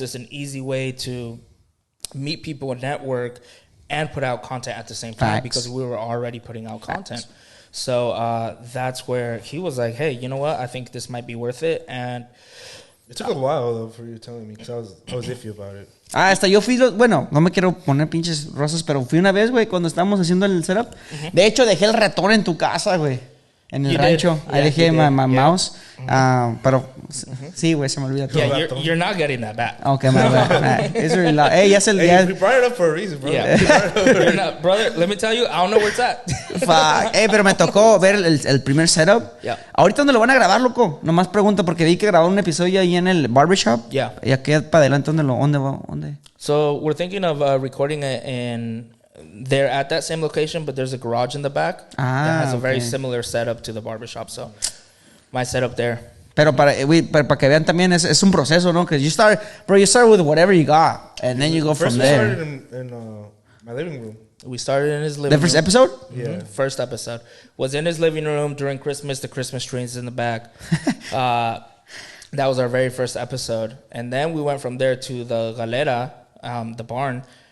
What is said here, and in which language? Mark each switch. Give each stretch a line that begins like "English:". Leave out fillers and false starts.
English: It's an easy way to meet people and network and put out content at the same time. Facts. Because we were already putting out content. Facts. So that's where he was like, hey, you know what? I think this might be worth it. And it took a while, though, for you telling me, because I was iffy about it.
Spanish: Hasta yo fui, bueno, no me quiero poner pinches rosas, pero fui una vez, güey, cuando estábamos haciendo el setup. De hecho, dejé el ratón en tu casa, güey. En el rancho. Ahí dejé
English: my mouse.
Spanish: Pero sí, güey, se me olvida todo.
English: Yeah, you're not getting that back. Okay, my bad. It's really loud. Hey,
Spanish: ya es el día.
English: We brought it up for a reason, bro. Yeah. You're not, brother, let me tell you, I don't know where it's at. Fuck.
Spanish: Pero me tocó ver el primer setup.
English: Yeah.
Spanish: Ahorita, ¿dónde lo van a grabar, loco? Nomás pregunto, porque vi que grabaron un episodio ahí en el barbershop.
English: Yeah.
Spanish: Y aquí para adelante, ¿dónde?
English: So we're thinking of recording it in... They're at that same location, but there's a garage in the back that has a very similar setup to the barbershop. So my setup there.
Spanish: Pero para que vean también es un proceso, ¿no?
English: Because you start with whatever you got, and then you go from there. First, we started in my living room. We started in his living room. The first episode? Yeah. Mm-hmm. First episode was in his living room during Christmas. The Christmas trees in the back. That was our very first episode, and then we went from there to the galera, the barn.